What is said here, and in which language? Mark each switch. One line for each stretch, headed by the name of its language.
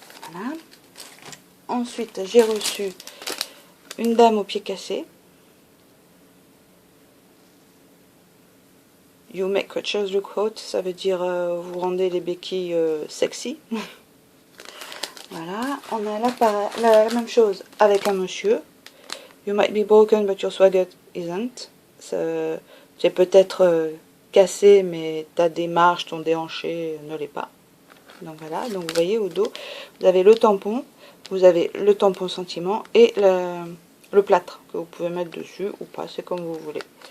French: Voilà. Ensuite, j'ai reçu une dame au pied cassé.
English: You make crutches look hot,
French: ça veut dire vous rendez les béquilles sexy. Voilà, on a la même chose avec un monsieur.
English: You might be broken but your swagger isn't.
French: C'est peut-être cassé mais ta démarche, ton déhanché ne l'est pas. Donc voilà, donc vous voyez au dos, vous avez le tampon, vous avez le tampon sentiment et le plâtre que vous pouvez mettre dessus ou pas, c'est comme vous voulez.